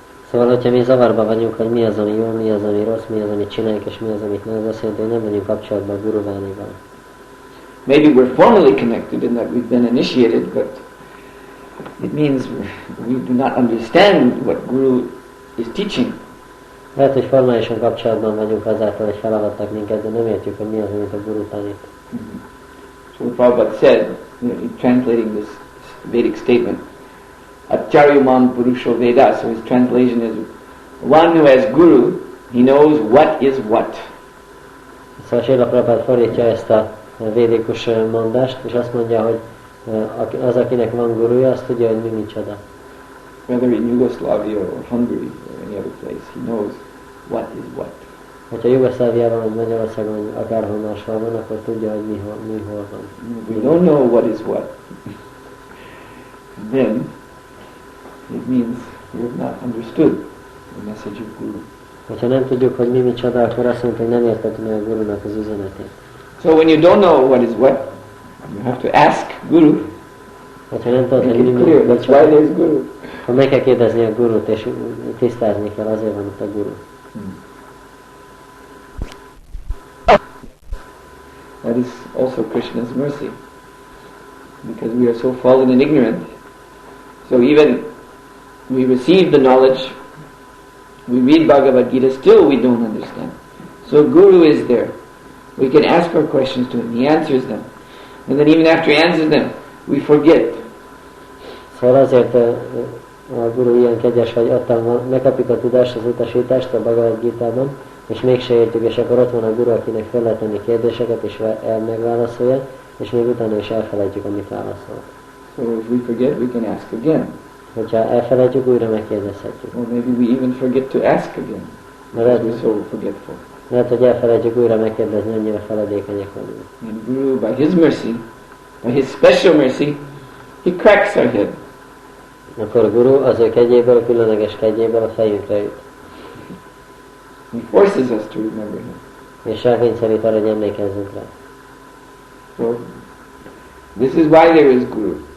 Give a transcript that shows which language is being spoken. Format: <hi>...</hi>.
<hu>Szóval, hogyha mi zavarba vagyunk, hogy mi az, ami jó, mi az, ami rossz, mi az, amit csináljuk, és mi az, amit nem, az azt jelenti, hogy nem vagyunk kapcsolatban a Guru Vanival.</hu> <en>Maybe we're formally connected in that we've been initiated, but it means we do not understand what Guru is teaching.</en> <hu>Lehet, hogy formálisan kapcsolatban vagyunk azáltal, hogy felavattak minket, de nem értjük, hogy mi az, amit a Guru tanít.</hu> <en>So Prabhupada said, translating this Vedic statement,</en> <sa>Acharyuman Purusho Veda,</sa> <en>so his translation is, one who has Guru, he knows what is what.</en> <hu>Szóval Srila Prabhupada fordítja ezt a védikus mondást, és azt mondja, hogy az, akinek van guruja, azt tudja, hogy mi micsoda.</hu> <en>Whether in Yugoslavia or Hungary or any other place, he knows what is what.</en> <hu>Hogyha Jugoszláviában, vagy Magyarországon, vagy akárhol máshol van, akkor tudja, hogy mi hol van.</hu> <en>We don't know what is what. Then it means we have not understood the message of Guru.</en> <hu>Hogyha nem tudjuk, hogy mi micsoda, akkor azt mondjuk, hogy nem értettük meg a Gurunak az üzenetét.</hu> <en>So when you don't know what is what, you have to ask Guru.</en> <hu>Hogyha nem tudod,</hu> <en>Make</en> <hu>hogy</hu> <en>it</en> <hu>mi</hu> <en>clear, that's why there's Guru.</en> <hu>akkor meg kell kérdezni a Gurut, és tisztázni kell, azért van itt a Guru.</hu> <en>That is also Krishna's mercy. Because we are so fallen and ignorant, So even we receive the knowledge, we read Bhagavad Gita, still we don't understand. So Guru is there. We can ask our questions to him. He answers them. And then even after he answers them, we forget.</en> <hu>Szóval azért a Guru ilyen kegyes, hogy ott megkapjuk a tudást, az utasítást a Bhagavad Gitában, és mégse értjük, és akkor ott van a Guru, akinek fel lehet tenni kérdéseket, és megválaszolja, és még utána is elfelejtjük, amit válaszol.</hu> <en>So if we forget, we can ask again.</en> <hu>Hogyha elfelejtjük, újra megkérdezhetjük.</hu> <en>Or maybe we even forget to ask again. Because we're so forgetful.</en> <hu>Lehet, hogy elfelejtjük újra megkérdezni, annyira feledékenyek vagyunk.</hu> <en>And Guru, by his mercy, by his special mercy, he cracks our head.</en> <hu>Akkor Guru az ő kegyéből, különleges kegyéből a fejünkre üt.</hu> <en>He forces us to remember him.</en> <hu>És elkényszerít arra, hogy emlékezzünk rá.</hu> <en>So, this is why there is Guru.</en>